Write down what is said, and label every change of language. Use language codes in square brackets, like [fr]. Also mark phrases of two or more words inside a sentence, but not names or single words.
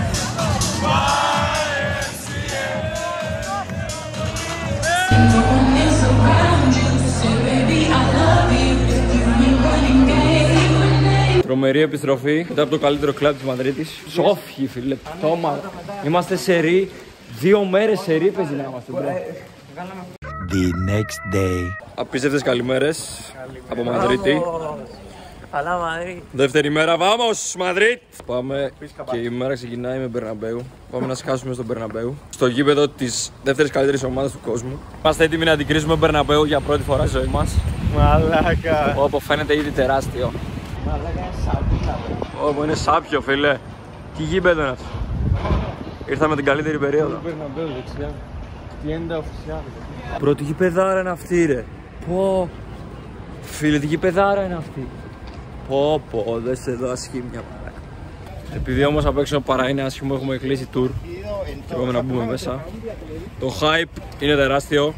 [el] Τρομερή επιστροφή μετά από το καλύτερο κλαμπ της Μαδρίτης. Σόφιοι, φίλε, πτώμα. Είμαστε σερί, 2 μέρες σερί παίζει να είμαστε. [en] The next day. [el] Απίστευτες καλημέρες από Μαδρίτη. Αλλά Μαδρίτη. Δεύτερη μέρα, vamos Μαδρίτ! Πάμε και η μέρα ξεκινάει με Μπερναμπέου. Πάμε να σκάσουμε στο Μπερναμπέου. Στο γήπεδο της δεύτερης καλύτερης ομάδας του κόσμου. Είμαστε έτοιμοι να αντικρίσουμε Μπερναμπέου για πρώτη φορά στη ζωή μας. Μαλάκα. Όπου φαίνεται ήδη τεράστιο. Μαλάκα είναι σάπιο. Όπου είναι σάπιο, φίλε. Τι γήπεδο είναι αυτό. Ήρθαμε την καλύτερη περίοδο. Μπερναμπέου δεξιά. [es] Tienda oficial. [el] Πρώτη γηπεδάρα είναι αυτή, ρε. Πω. Φίλε, τι γηπεδάρα είναι αυτή. Πω, δες εδώ ασχήμια παρά. Επειδή όμως απ' έξω παρά είναι άσχημο, έχουμε κλείσει tour και πάμε να μπούμε μέσα. Το hype είναι τεράστιο.